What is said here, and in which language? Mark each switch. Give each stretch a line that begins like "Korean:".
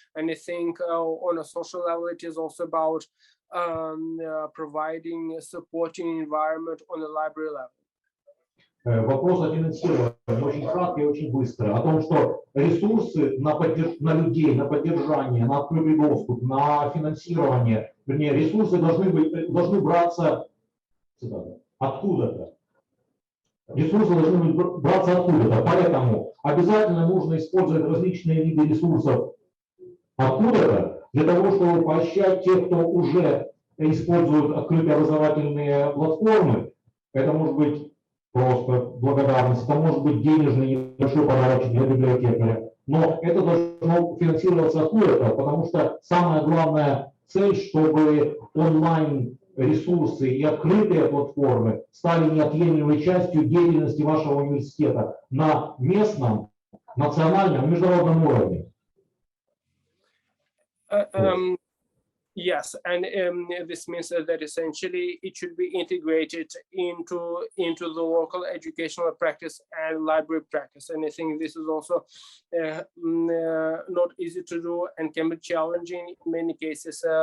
English: And I think on a social level, it is also about providing a supporting environment on the library level.
Russian: Вопрос о финансировании очень кратко и очень быстро. О том, что ресурсы на людей, на поддержание, на открытый доступ, на финансирование, вернее, ресурсы должны браться откуда-то. Ресурсы должны браться откуда-то. Поэтому обязательно нужно использовать различные виды ресурсов откуда-то, для того, чтобы поощрять тех, кто уже использует открытые образовательные платформы. Это может быть просто благодарность, это может быть денежный небольшой подарочек для библиотекаря. Но это должно финансироваться откуда-то, потому что самая главная цель, чтобы онлайн-ресурсы и открытые платформы стали неотъемлемой частью деятельности вашего университета на местном, национальном, международном уровне.
English: Yes, and this means that essentially it should be integrated into the local educational practice and library practice. And I think this is also not easy to do and can be challenging in many cases.